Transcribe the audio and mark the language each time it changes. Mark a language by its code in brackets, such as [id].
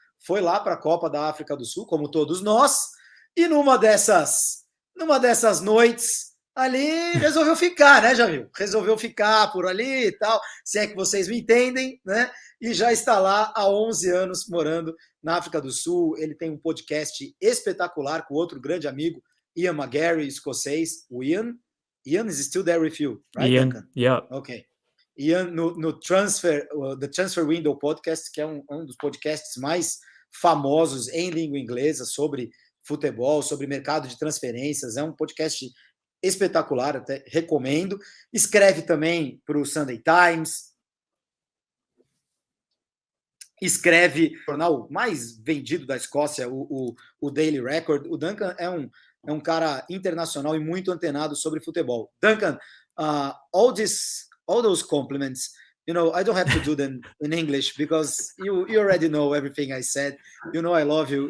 [pt] Foi lá para a Copa da África do Sul, como todos nós, e numa dessas noites ali resolveu ficar, né, Jamil? Resolveu ficar por ali e tal, se é que vocês me entendem, né? E já está lá há 11 anos morando na África do Sul. Ele tem um podcast espetacular com outro grande amigo, Ian McGarry, escocês. [en] O Ian is still there with you, right, Ian, Duncan? yeah. Ok. [pt] Ian no The Transfer Window Podcast, que é um dos podcasts mais famosos em língua inglesa sobre futebol, sobre mercado de transferências. É um podcast espetacular, até recomendo. Escreve também para o Sunday Times, escreve o jornal mais vendido da Escócia, o Daily Record. O Duncan é um cara internacional e muito antenado sobre futebol. [en] Duncan, all those compliments, I don't have to do them in English because you already know everything I said. You know I love you.